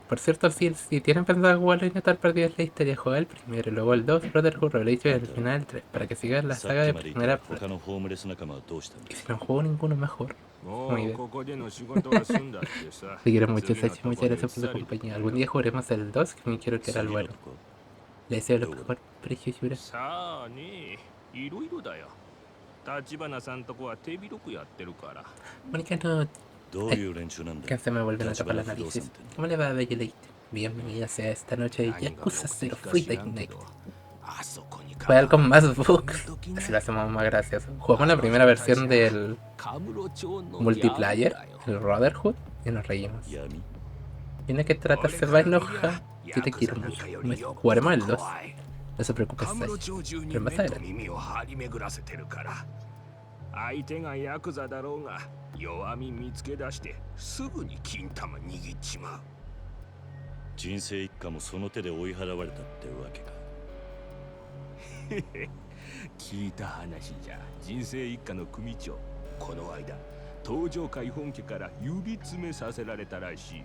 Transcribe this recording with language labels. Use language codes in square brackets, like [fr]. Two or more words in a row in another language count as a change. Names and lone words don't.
[es] Por cierto, si tienen pensado jugarlo y no estar perdidos en la historia, juega el primero, luego el 2, Brotherhood Revelation y al final el 3, para que sigas la [ja] さ [es] saga [ja] っ [es] de [ja] きまでい [es] primera [ja] た [es] parte. [ja] 他のホームレス仲間はどうしたんだ。 [es] Y si no juego ninguno, mejor. [ja] も [es] Muy [ja] う [es] bien. [ja] ここでの仕事は済んだってさ。 [es] Te quiero mucho, [ja] 次の [es] Sachi. [ja] とこ [es] Muchas [ja] で [es] gracias por [ja] うっ [es] tu [ja] さり [es] compañía. Algún día jugaremos el 2, que me quiero que era el [ja] 次の [es] bueno. [ja] とこ [es] Le deseo lo mejor, preciosura. [ja] さあね、いろいろだよ。立花さんとこは手広くやってるから。 [es] Mónica, no. [ja] どういう連中なんだ。 [es] Que se me vuelven a tapar las [ja] 立花不動産 [es] narices. [ja] って [es] ¿Cómo le va a Bellelite? Bienvenida sea esta noche de Yakuza 0 Friday Night. [ja] あそこに [es] Fue algo más bugs. Así lo hacemos más gracioso. Jugamos la primera versión del multiplayer, el Brotherhood, y nos reímos. [ja] 闇 [es] Tiene que tratar, se va a enojar. Si te quiero mucho. Jugaremos el 2. No se preocupe, [ja] カムロ [es] Sachi. [ja] 町中に [es] Pero [ja] 目 [es] más [ja] と [es] adelante. [ja] 耳を張り巡らせてるから相手がヤクザだろうが弱み見つけ出してすぐに金玉握っちまう人生一家もその手で追い払われたってわけか。聞いた話じゃ人生一家の組長この間東上会本家から指詰めさせられたらしいよ